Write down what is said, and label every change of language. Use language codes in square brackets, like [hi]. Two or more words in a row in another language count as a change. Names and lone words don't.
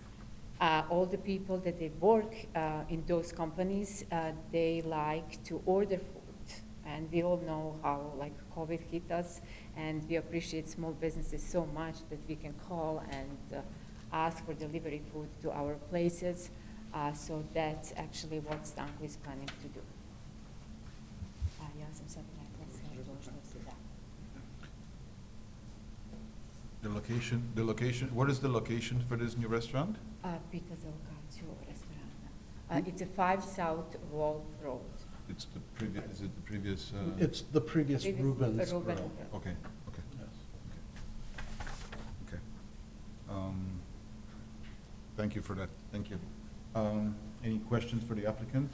[en] All the people that they work in those companies, they like to order food. And we all know how like COVID hit us, and we appreciate small businesses so much that we can call and ask for delivery food to our places. So that's actually what Stanko is planning to do. [sr] Ja sam sad rekla sve što se da. [en] The location, what is the location for this new restaurant? [sr] Pita za lokaciju restorana. [en] It's a 5 South Wolf Road. It's the previous, is it the previous? It's the previous Rubens Ruben Grill. Grill. Okay, okay. Okay. Thank you for that, thank you. Any questions for the applicant?